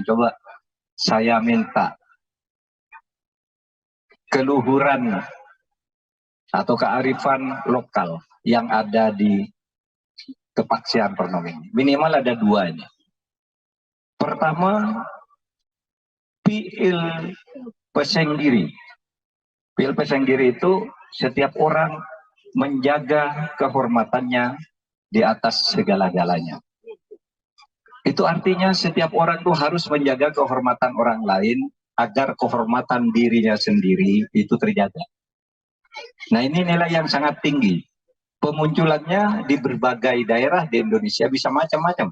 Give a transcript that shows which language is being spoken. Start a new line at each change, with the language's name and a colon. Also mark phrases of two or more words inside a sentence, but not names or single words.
Indonesian: Coba saya minta keluhuran atau kearifan lokal yang ada di Kepaksian Pernom ini. Minimal ada dua ini. Pertama, piil pesenggiri. Piil pesenggiri itu setiap orang menjaga kehormatannya di atas segala-galanya. Itu artinya setiap orang tuh harus menjaga kehormatan orang lain agar kehormatan dirinya sendiri itu terjaga. Nah, ini nilai yang sangat tinggi. Pemunculannya di berbagai daerah di Indonesia bisa macam-macam.